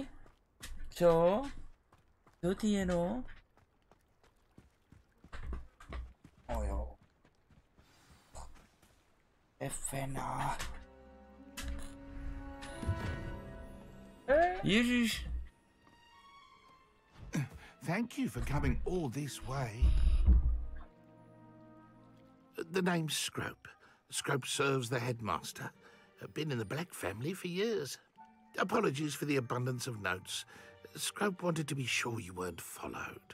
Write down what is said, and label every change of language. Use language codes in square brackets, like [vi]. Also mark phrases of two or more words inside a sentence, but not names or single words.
[cs] Co? Co ty jenom? O jo. Efena. Ježiš. [en] Thank you for coming all this way. The name's Scrope. Scrope serves the headmaster. Been in the Black family for years. Apologies for the abundance of notes. Scrope wanted to be sure you weren't followed.